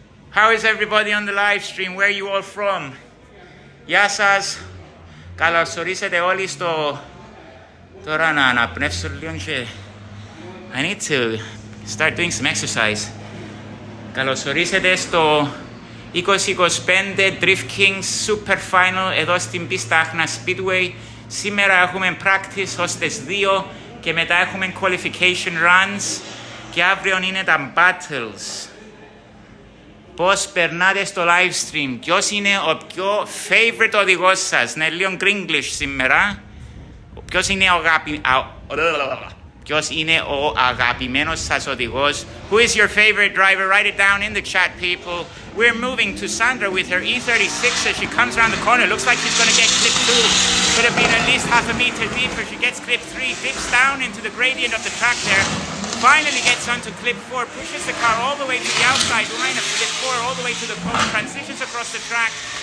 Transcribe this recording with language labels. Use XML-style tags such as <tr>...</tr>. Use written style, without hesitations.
<en>How is everybody on the live stream? Where are you all from?</en> <el>Yasas, Kalorsorise de Olisto.</el> <en>I need to start doing some exercise.</en> <el>Καλωσορίσετε στο 2025 DRIFTKINGS Super Final εδώ στην πίστα Άχνα Speedway. Σήμερα έχουμε practice ως τις 2 και μετά έχουμε qualification runs και αύριο είναι τα battles. Πώς περνάτε στο live stream? Ποιος είναι ο πιο favorite οδηγός σας? Είναι λίγο Gringlish σήμερα. Ποιος είναι ο αγαπημένος σας οδηγός?</el> <en>Who is your favorite driver? Write it down in the chat, people. We're moving to Sandra with her E36 as she comes around the corner. Looks like she's going to get clip 2. Could have been at least half a meter deeper. She gets clip 3, dips down into the gradient of the track there. Finally gets onto clip 4, pushes the car all the way to the outside line of clip 4, all the way to the cone, transitions across the track.</en>